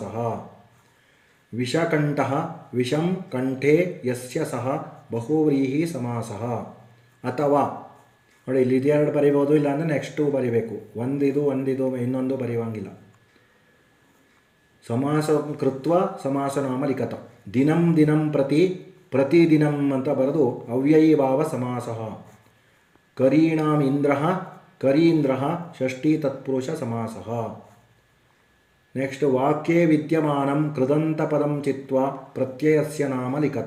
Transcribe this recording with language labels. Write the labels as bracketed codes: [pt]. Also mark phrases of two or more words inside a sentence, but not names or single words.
[sa] ವಿಷಕಂಠಃ ವಿಷಂ ಕಂಠೆ ಯಸ್ಯ ಸಹ ಬಹುವ್ರೀಹಿ ಸಮಾಸ. [kn] ಅಥವಾ ನೋಡಿ, ಇಲ್ಲಿ 2 ಬರಿಬೋದು, ಇಲ್ಲಾಂದರೆ ನೆಕ್ಸ್ಟು ಬರಿಬೇಕು. ಒಂದಿದು ಇನ್ನೊಂದು ಬರೆಯುವಂಗಿಲ್ಲ. [sa] ಸಮಾಸ ಕೃತ್ವ ಸಮಾಸನಾಮ ಲಿಖತ. ದಿನಂ ದಿನಂ ಪ್ರತಿ ಪ್ರತಿದಿನಂ [kn] ಅಂತ ಬರೆದು [sa] ಅವ್ಯಯೀಭಾವ ಸಮಾಸ. ಕರೀಣಾಂ ಇಂದ್ರಃ ಕರೀಂದ್ರಃ ಷಷ್ಠಿ ತತ್ಪುರುಷ ಸಮಾಸ. ನೆಕ್ಸ್ಟ್, ವಾಕ್ಯೇ ವಿದ್ಯಮಾನಂ ಕೃದಂತಪದಂ ಚಿತ್ವಾ ಪ್ರತ್ಯಯಸ್ಯ ನಾಮ ಲಿಖತ.